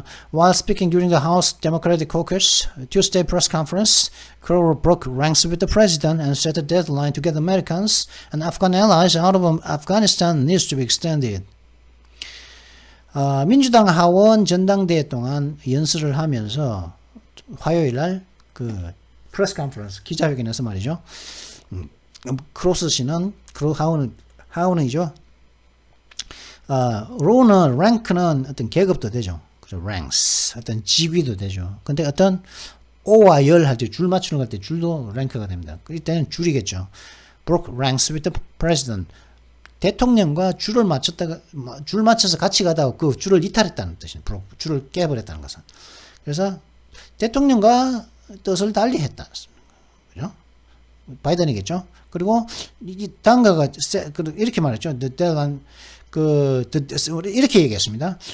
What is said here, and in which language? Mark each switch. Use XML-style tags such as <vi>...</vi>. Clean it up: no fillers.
<en>While speaking during the House Democratic Caucus Tuesday press conference, Crow broke ranks with the president and set a deadline to get Americans and Afghan allies out of Afghanistan needs to be extended.</en> <ko>민주당 하원 전당대회 동안 연설을 하면서 화요일 날 그 프레스 컨퍼런스 기자회견에서 말이죠. 크로스 씨는 하원이죠. 로는 랭크는 어떤 계급도 되죠. 그죠? ranks 어떤 직위도 되죠. 근데 어떤 O와 열 할 때 줄 맞추는 때 줄도 랭크가 됩니다. 이때는 줄이겠죠.</ko> <en>broke ranks with the president.</en> <ko>대통령과 줄 맞춰서 같이 가다가 그 줄을 이탈했다는 뜻이에요. 줄을 깨버렸다는 것은. 그래서 대통령과 뜻을 달리했다. 그죠? 바이든이겠죠. 그리고 이 당가가 이렇게 말했죠. 이렇게 얘기했습니다.</ko>